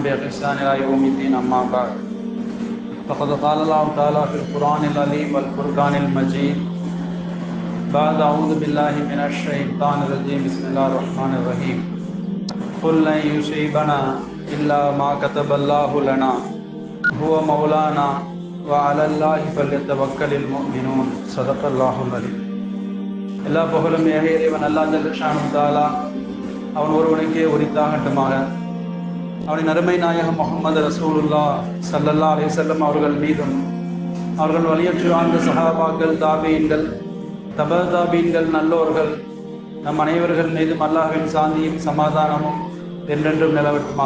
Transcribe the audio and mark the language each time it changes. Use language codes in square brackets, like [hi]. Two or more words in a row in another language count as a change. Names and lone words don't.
[ar] بإحسان إلى يوم الدين أما بعد فقد قال الله تعالى في القرآن العليم والفرقان المجيد بعد أعوذ بالله من الشيطان الرجيم بسم الله الرحمن الرحيم قل لن يصيبنا إلا ما كتب الله لنا هو مولانا وعلى الله فليتوكل المؤمنون صدق الله العظيم. [ta] எல்லா புகழும் ஏக இறைவன் அல்லாஹ் [ar] جل شأنه تعالى [ta] அவன் ஒருவனுக்கே உரித்தாகட்டுமாக. அவனின் அருமை நாயகம் முஹம்மது ரசூலுல்லாஹ் [ar] صلى الله عليه وسلم [ta] அவர்கள் மீதும் அவர்கள் வழியற்று வாழ்ந்த சஹாபாக்கள், தாபீன்கள், தபா தாபீன்கள், நல்லோர்கள் நம் அனைவர்கள் மீதும் அல்லாஹ்வின் சாந்தியும் சமாதானமும் என்றென்றும் நிலவட்டுமாக.